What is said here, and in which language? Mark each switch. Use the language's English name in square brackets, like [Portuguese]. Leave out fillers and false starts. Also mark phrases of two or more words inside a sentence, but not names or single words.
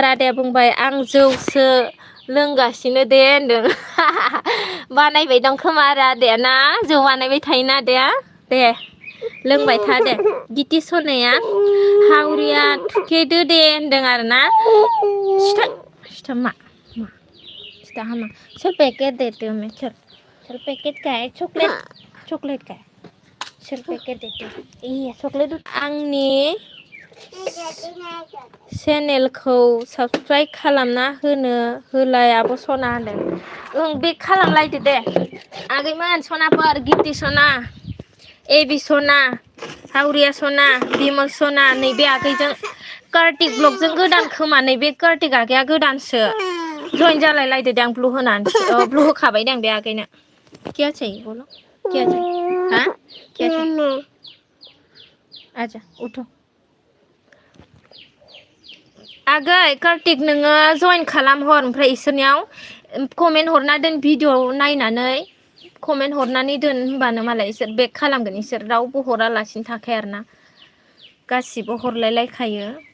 [Bodo] आदाया बुंबाय आं जौसो लोंगासिनो दे होनदों बानायबाय दं खोमा आरो आदाया ना जौ बानायबाय थायोना आदाया दे लोंबाय था दे गिति सनाया हावरिया थुखेदो दे होनदों आरोना सिथा मा सिथा हामा [Hindi] चल पैकेट देते हो मैं चल पैकेट का है चॉकलेट का है चल पैकेट देते हो [Bodo] ये चॉकलेट आंनि चेनेलखौ साबस्क्राइब खालामना होलाय आब' सना होनदों ओं बे खालामलायदो दे आगैमोन सनाफोर गिति सना ए बि सना हावरिया सना बिमल सना नैबे आगैजों कार्तिक ब्लगजों गोदान खोमा नैबे कार्तिक आगैया गोदानसो जइन जालायलायदो दे आं ब्लु होखाबाय दे आं बे आगैनो [Hindi] क्या चाहिए बोलो क्या चाहिए हाँ क्या चाहिए आजा उठो [Bodo] आगै कार्तिक नोङो जइन खालामहर ओमफ्राय इसोरनियाव कमेन्ट हरना दोन भिडिअ नायनानै कमेन्ट हरनानै दोन होनबानो मालाय इसोर बेक खालामगोन इसोर रावबो हरालासिनो थाखाय आरोना गासिबो हरलायलायखायो